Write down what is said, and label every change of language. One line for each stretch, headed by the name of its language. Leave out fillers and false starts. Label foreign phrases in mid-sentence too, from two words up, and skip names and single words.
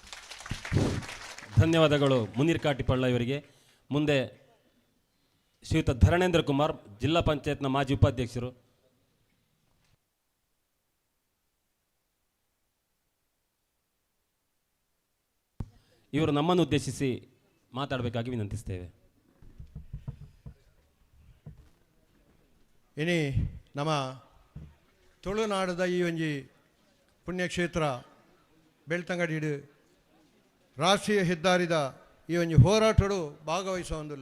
Kannada: ಧನ್ಯವಾದಗಳು ಮುನೀರ್ ಕಾಟಿಪಳ್ಳ ಇವರಿಗೆ. ಮುಂದೆ ಶ್ರೀಯುತ ಧರಣೇಂದ್ರ ಕುಮಾರ್, ಜಿಲ್ಲಾ ಪಂಚಾಯತ್ನ ಮಾಜಿ ಉಪಾಧ್ಯಕ್ಷರು. ಇವರು ನಮ್ಮನ್ನು ಉದ್ದೇಶಿಸಿ ಮಾತಾಡಬೇಕಾಗಿ ವಿನಂತಿಸ್ತೇವೆ.
Tulu: ಇನಿ ನಮ್ಮ ತುಳುನಾಡದ ಈ ಒಂಜಿ ಪುಣ್ಯಕ್ಷೇತ್ರ ಬೆಳ್ತಂಗಡಿ ರಾಷ್ಟ್ರೀಯ ಹೆದ್ದಾರಿದ ಈ ಒಂಜಿ ಹೋರಾಟಡು ಭಾಗವಹಿಸೋದಿಲ್ಲ.